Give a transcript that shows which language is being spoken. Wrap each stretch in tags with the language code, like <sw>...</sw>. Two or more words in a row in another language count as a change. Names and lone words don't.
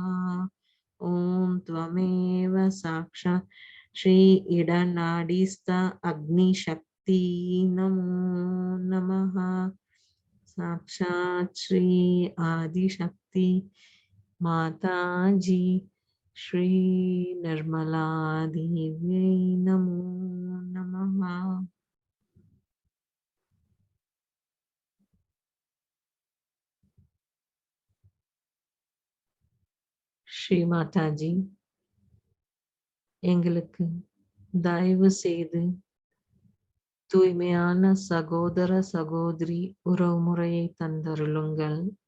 <sa>ॐ त्वमेव साक्षात् श्री इडनाडीस्थ अग्निशक्ति नमो नमः। साक्षात् श्री आदिशक्ति माताजी श्री निर्मला देव्यै नमो नमः।</sa> <ta>ஸ்ரீ மாதாஜி, எங்களுக்கு தயவு செய்து தூய்மையான சகோதர சகோதரி உறவுமுறையை தந்தருளுங்கள்.</ta>